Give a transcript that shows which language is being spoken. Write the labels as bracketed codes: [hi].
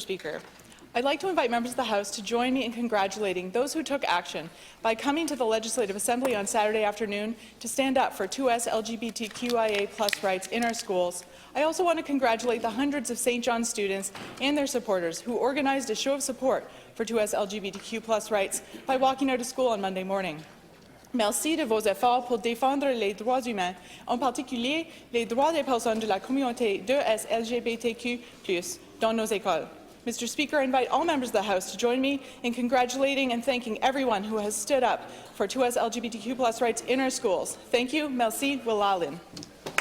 [en] Speaker, I'd like to invite members of the House to join me in congratulating those who took action by coming to the Legislative Assembly on Saturday afternoon to stand up for 2S LGBTQIA+ rights in our schools. I also want to congratulate the hundreds of St. John's students and their supporters who organized a show of support for 2S LGBTQ+ rights by walking out of school on Monday morning. [fr] Merci de vos efforts pour défendre les droits humains, en particulier les droits des personnes de la communauté 2S LGBTQ+, dans nos écoles. [en] Mr. Speaker, I invite all members of the House to join me in congratulating and thanking everyone who has stood up for 2S LGBTQ+ rights in our schools. Thank you. [fr] Merci. [en] Willalin.